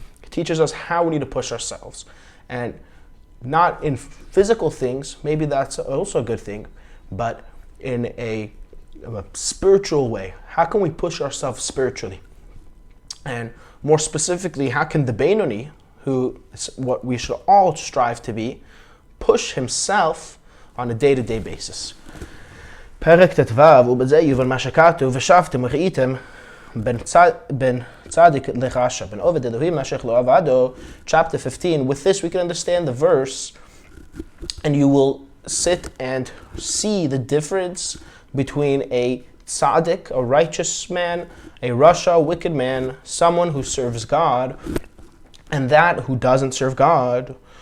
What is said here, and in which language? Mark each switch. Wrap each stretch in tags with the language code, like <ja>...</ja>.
<en>It teaches us how we need to push ourselves. And not in physical things, maybe that's also a good thing, but in a spiritual way. How can we push ourselves spiritually? And more specifically, how can the Beinoni, who is what we should all strive to be, push himself on a day-to-day basis?</en> <he>פרק ט"ו, ובזה יובן מה שכתוב, ושבתם וראיתם בין צדיק לרשע, בין עובד אלוהים לאשר לא עבדו,</he> <en>chapter 15. With this we can understand the verse, and you will sit and see the difference between a tzaddik, a righteous man, a rasha, a wicked man, someone who serves God, and that who doesn't serve God.</en>